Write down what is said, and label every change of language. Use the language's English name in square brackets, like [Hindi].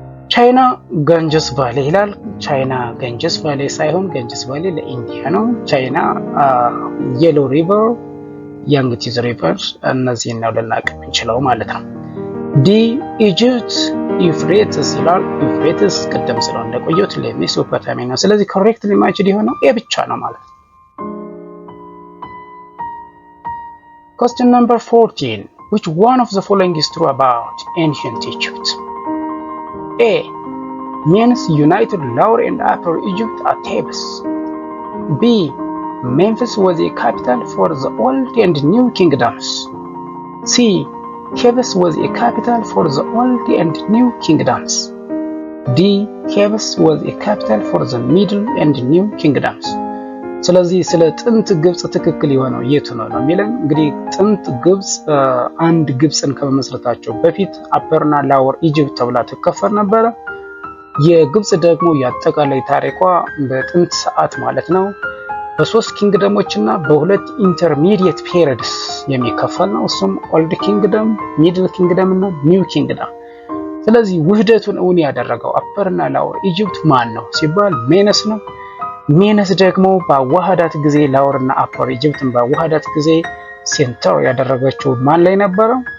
[Amharic] ቻይና ጋንጀስ ቫሊ ይላል። ቻይና ጋንጀስ ቫሊ ሳይሆን ጋንጀስ ቫሊ ለኢንዲያ ነው። ቻይና የሎ ሪቨር፣ ያንግቲዝ ሪቨር እነዚህን ነው ልናውቅ የምንችለው ማለት ነው። ዲ ኢጅፕት ዩፍሬተስ ይላል። ዩፍሬተስ ቀደም ስለው እንደቆየሁት ለሜሶፖታሚያ ነው። ስለዚህ ኮሬክትሊ ማችድ የሆነው ኤ ብቻ ነው ማለት ነው። [English] Question number 14. Which one of the following is true about ancient Egypt? A. Means united Lower and Upper Egypt at Thebes. B. Memphis was a capital for the Old and New Kingdoms. C. Thebes was a capital for the Old and New Kingdoms. D. Thebes was a capital for the Middle and New Kingdoms. [Amharic] ስለዚህ ስለ ጥንት ግብጽ ትክክል የሆነው የቱ ነው የሚለን እንግዲህ ጥንት ግብጽ አንድ ግብጽን ከመመስረታቸው በፊት አፐርና ላወር ኢጂፕት ተብላ ትከፈል ነበር። የግብጽ ደግሞ ያጠቃላይ ታሪኳ በጥንት ሰዓት ማለት ነው በሶስት ኪንግደሞች እና በሁለት ኢንተርሚዲየት ፔሪድስ የሚከፈል ነው። እሱም ኦልድ ኪንግደም፣ ሚድል ኪንግደም እና ኒው ኪንግደም። ስለዚህ ውህደቱን እውን ያደረገው አፐርና ላወር ኢጂፕት ማን ነው ሲባል ሜነስ ነው። ሜነስ ደግሞ በዋሃዳት ጊዜ ላወር እና አፐር ኢጂፕትን በዋሃዳት ጊዜ ሴንተር ያደረገችው ማን ላይ ነበረ?